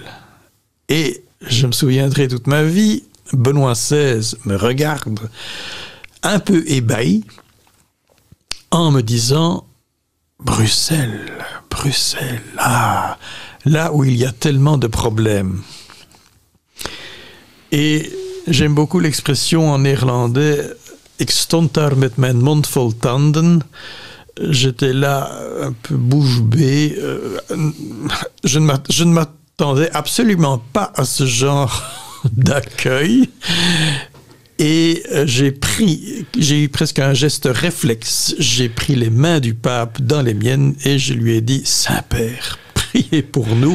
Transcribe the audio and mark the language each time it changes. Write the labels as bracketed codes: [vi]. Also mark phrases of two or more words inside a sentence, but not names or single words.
[fr] Et je me souviendrai toute ma vie, Benoît XVI me regarde un peu ébahi en me disant « Bruxelles, là où il y a tellement de problèmes. » Et j'aime beaucoup l'expression en néerlandais [nl] « Ik stond daar met mijn mond vol tanden ». [fr] J'étais là un peu bouche bée. Je ne m'attendais absolument pas à ce genre d'accueil. Et j'ai eu presque un geste réflexe. J'ai pris les mains du pape dans les miennes et je lui ai dit « Saint-Père, priez pour nous ».